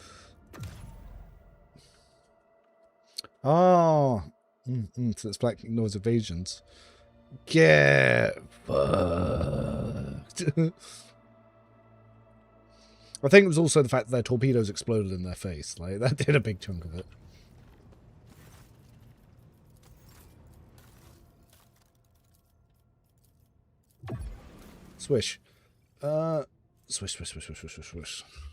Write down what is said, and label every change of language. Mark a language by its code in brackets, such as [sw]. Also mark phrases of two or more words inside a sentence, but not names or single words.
[en] Oh. So it's black ignores evasions. Get fucked. I think it was also the fact that their torpedoes exploded in their face. Like, that did a big chunk of it. Swish. Swish, swish, swish, swish, swish, swish, swish.